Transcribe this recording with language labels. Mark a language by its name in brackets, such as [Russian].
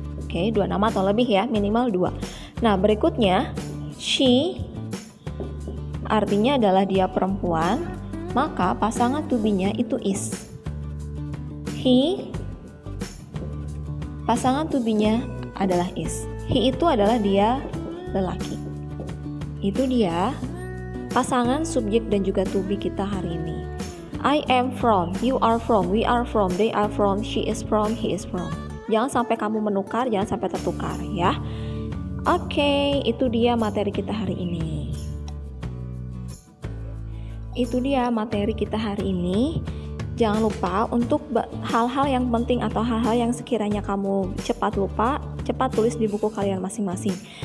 [Indonesian] Oke, dua nama atau lebih ya, minimal dua. Nah, berikutnya she artinya adalah dia perempuan, maka pasangan to be-nya itu is. He, pasangan to be-nya adalah is. He itu adalah dia lelaki. Itu dia pasangan subjek dan juga to be kita hari ini. [English] I am from, you are from, we are from, they are from, she is from, he is from. [Indonesian] Jangan sampai kamu menukar, jangan sampai tertukar ya. Oke, itu dia materi kita hari ini. Itu dia materi kita hari ini. Jangan lupa untuk hal-hal yang penting atau hal-hal yang sekiranya kamu cepat lupa, cepat tulis di buku kalian masing-masing.